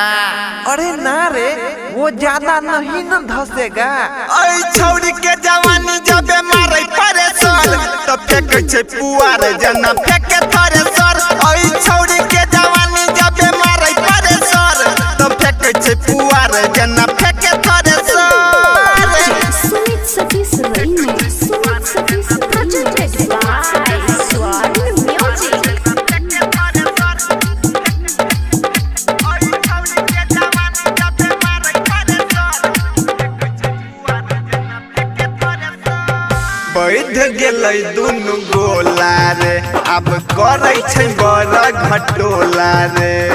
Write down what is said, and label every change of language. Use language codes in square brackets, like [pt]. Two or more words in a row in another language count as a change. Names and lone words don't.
[hi] अरे ना रे वो ज्यादा नहीं न धसेगा। [anp] ओई छौड़ी के जवानी जबे मारे परे सर तो फेंकै छै पुआर जना फेंके थरे सर। ओई छौड़ी के जवानी जबे मारे परे सर तो फेंकै छै पुआर जना फेंके थरे सर। [en] Sweet Satis Remix, Sweet Satis presented by Swag Music। [anp] बैठ गेलै दुनु गोला रे अब करै छै बड़ घटोला रे।